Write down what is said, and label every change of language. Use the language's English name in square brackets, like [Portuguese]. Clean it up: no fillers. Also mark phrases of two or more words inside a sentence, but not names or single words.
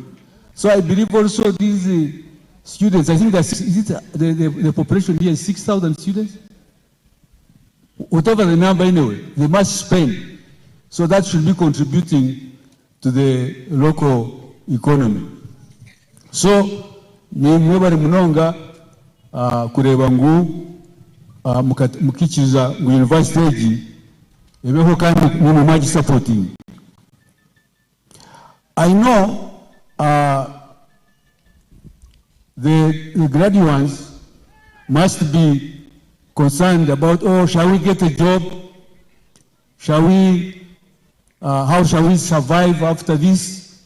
[English] So I believe also these students, I think that the population here is 6,000 students? Whatever the number anyway, they must spend. So that should be contributing to the local economy. So, [Nyankole] ni mwebari munonga kureba ngu mukikiriza ngu university egi ebeho kandi mumaji supporting. [English] I know the graduates must be concerned about, oh, shall we get a job? Shall we how shall we survive after this?